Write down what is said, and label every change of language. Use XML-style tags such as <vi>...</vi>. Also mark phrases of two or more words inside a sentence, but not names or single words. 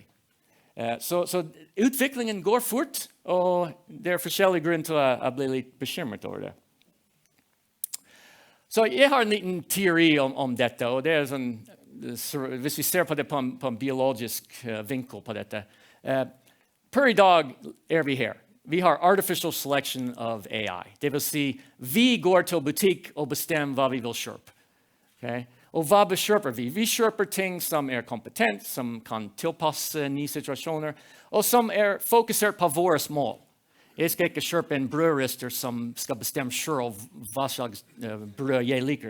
<no>Så utviklingen går fort, og det er forskjellige grunner til å bli litt bekymret over det. Så jeg har en liten teori om dette, og det er sånn, hvis vi ser på det på en biologisk vinkel på dette. Per i dag er vi her. Vi har</no> <en>artificial selection of AI.</en> <no>Det vil si, vi går til butikk og bestemmer hva vi vil kjøpe. Okay? Og hva bekjøper vi? Vi kjøper ting som er kompetent, som kan tilpasse nye situasjoner, og som er fokusert på våre mål. Jeg skal ikke kjøpe en brødrister som skal bestemme selv hva slags brød jeg liker.</no>